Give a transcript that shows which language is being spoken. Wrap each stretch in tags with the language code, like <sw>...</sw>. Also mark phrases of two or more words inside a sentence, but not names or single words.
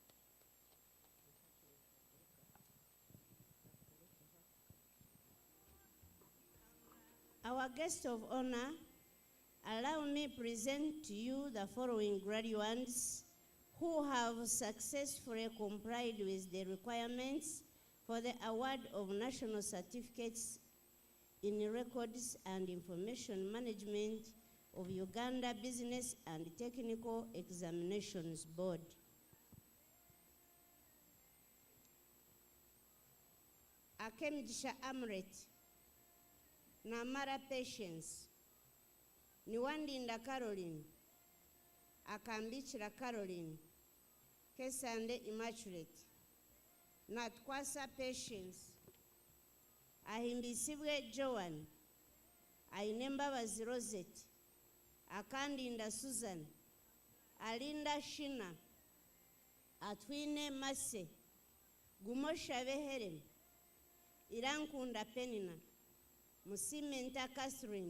<en>Our guest of honor, allow me present to you the following graduates who have successfully complied with the requirements for the award of National Certificates in Records and Information Management of Uganda Business and Technical Examinations Board. Akemjisha Amret, Namara Patience, Niwandinda Caroline, Akambichira Caroline, Kesande Immaculate, Natkwasa Patience, Ahimbisibwe Joan, Ainembabazi Rosette, Akandinda Susan, Alinda Shina, Atwine Mase, Gumosha Helen, Irankunda Penina, Musimenta Catherine,</en>